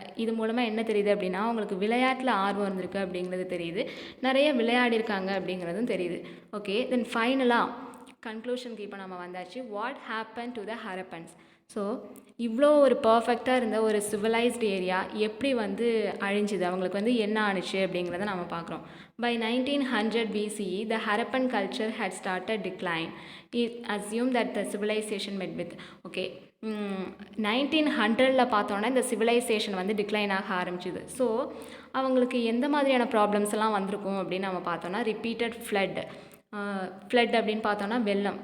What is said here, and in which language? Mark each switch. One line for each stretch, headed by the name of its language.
Tamil: இது மூலமாக என்ன தெரியுது அப்படின்னா அவங்களுக்கு விளையாட்டில் ஆர்வம் இருந்திருக்கு அப்படிங்கிறது தெரியுது. நிறைய விளையாடிருக்காங்க அப்படிங்கிறதும் தெரியுது. ஓகே, தென் ஃபைனலாக கன்க்ளூஷனுக்கு இப்போ நம்ம வந்தாச்சு.
English: What happen to the Harappans.
Tamil: So இவ்வளோ ஒரு பர்ஃபெக்டாக இருந்த ஒரு சிவிலைஸ்டு ஏரியா எப்படி வந்து அழிஞ்சுது, அவங்களுக்கு வந்து என்ன ஆணுச்சு அப்படிங்கிறத நம்ம பார்க்குறோம்.
English: By 1900 BCE the Harappan culture had started decline. It assumed that the civilization met with
Tamil: okay 1900 பார்த்தோன்னா இந்த சிவிலைசேஷன் வந்து டிக்ளைன் ஆக ஆரம்பிச்சுது. ஸோ அவங்களுக்கு எந்த மாதிரியான ப்ராப்ளம்ஸ் எல்லாம் வந்திருக்கும் அப்படின்னு நம்ம பார்த்தோன்னா ரிப்பீட்டட் ஃப்ளட் அப்படின்னு பார்த்தோன்னா வெள்ளம்.